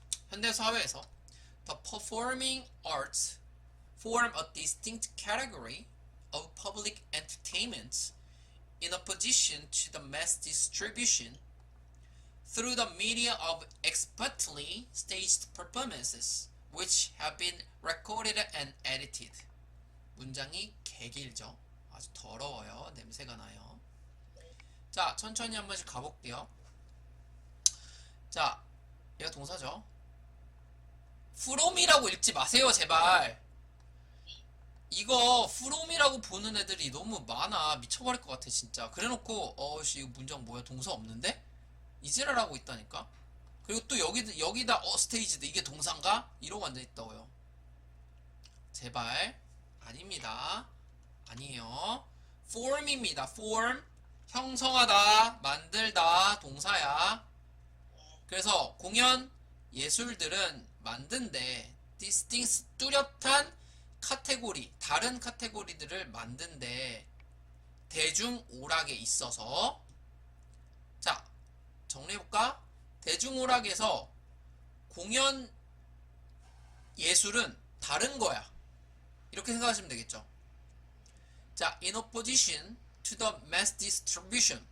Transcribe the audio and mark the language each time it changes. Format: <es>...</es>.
<ko>현대 사회에서</ko> <en>the performing arts form a distinct category of public entertainment in opposition to the mass distribution through the media of expertly staged performances which have been recorded and edited.</en> <ko>문장이 개길죠. 아주 더러워요. 냄새가 나요. 자, 천천히 한 번씩 가볼게요. 자, 얘가 동사죠. from이라고 읽지 마세요, 제발. 이거 from이라고 보는 애들이 너무 많아. 미쳐버릴 것 같아, 진짜. 그래놓고 어씨 이거 문장 뭐야, 동사 없는데? 이지랄하고 있다니까. 그리고 또 여기다 스테이지드 이게 동사인가? 이러고 앉아있다고요. 제발. 아닙니다. 아니에요. form입니다. form. 형성하다, 만들다, 동사야. 그래서 공연, 예술들은 만든데 distinct, 뚜렷한 카테고리, 다른 카테고리들을 만든데 대중오락에 있어서, 자, 정리해볼까? 대중오락에서 공연, 예술은 다른 거야. 이렇게 생각하시면 되겠죠.</ko> <en>자, in opposition to the mass distribution.</en>